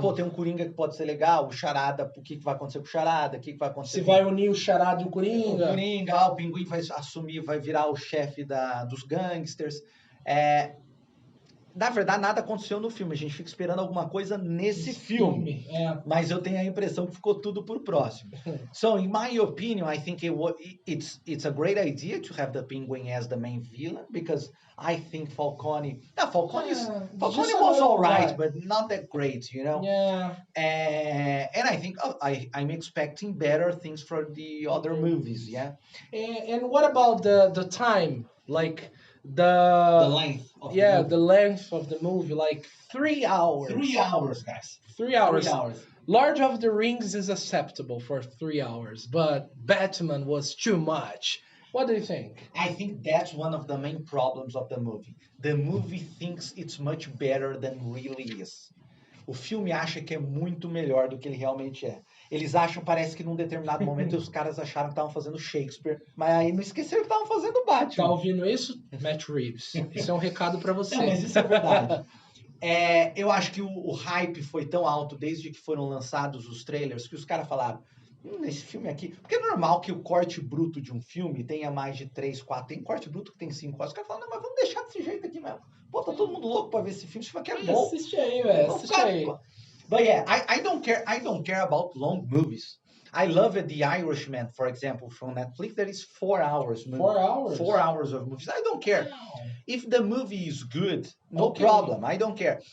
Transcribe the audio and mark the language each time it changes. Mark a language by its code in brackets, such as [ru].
[pt] Tem um Coringa que pode ser legal, o Charada, o que vai acontecer com o Charada, o que vai acontecer... Se vai unir o Charada e o Coringa. O Coringa, o Pinguim vai assumir, vai virar o chefe dos gangsters. Na verdade, nada aconteceu no filme. A gente fica esperando alguma coisa nesse filme. Mas eu tenho a impressão que ficou tudo pro próximo. [en] So, in my opinion, I think it's a great idea to have the Penguin as the main villain because I think Falcone was all right, but not that great, you know. Yeah. And I think I'm expecting better things for the other movies. Yeah. And what about the time? Like the length. the length of the movie, like 3 hours. 3 hours, guys. 3 hours. 3 hours. Lord of the Rings is acceptable for 3 hours, but Batman was too much. What do you think? I think that's one of the main problems of the movie. The movie thinks it's much better than really is. [pt] O filme acha que é muito melhor do que ele realmente é. Eles acham, parece que num determinado momento os caras acharam que estavam fazendo Shakespeare, mas aí não esqueceram que estavam fazendo Batman. Tá ouvindo isso? Matt Reeves. Isso é um recado pra você. Não, mas isso é verdade. Eu acho que o hype foi tão alto desde que foram lançados os trailers que os caras falaram, esse filme aqui... Porque é normal que o corte bruto de um filme tenha mais de 3, 4... Tem corte bruto que tem 5 horas. Os caras falam, não, mas vamos deixar desse jeito aqui mesmo. Pô, tá todo mundo louco pra ver esse filme. Esse filme aqui é bom. Assiste aí, velho. Assiste aí. [en] But yeah, I don't care about long movies. I love The Irishman, for example, from Netflix. That is 4 hours. 4 hours? 4 hours of movies. I don't care. Wow. If the movie is good, no Okay. problem. I don't care.